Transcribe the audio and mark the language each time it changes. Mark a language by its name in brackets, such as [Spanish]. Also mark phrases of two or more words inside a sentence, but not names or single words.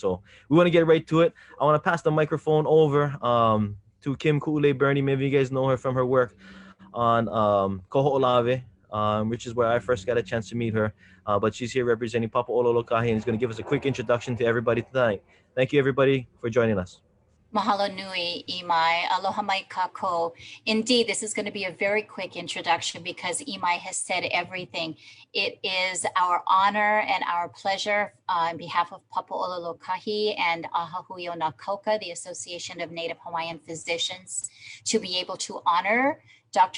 [English] So we want to get right to it. I want to pass the microphone over to Kim Ku'ule Bernie. Maybe you guys know her from her work on Koho'olawe, which is where I first got a chance to meet her. But she's here representing Papa Ola Lokahi and is going to give us a quick introduction to everybody tonight. Thank you, everybody, for joining us. [Hawaiian] Mahalo nui, Imai. Aloha mai kako. [English] Indeed, this is going to be a very quick introduction because Imai has said everything. It is our honor and our pleasure on behalf of Papa Ola Lokahi and Ahahui o Kauka, the Association of Native Hawaiian Physicians, to be able to honor Dr.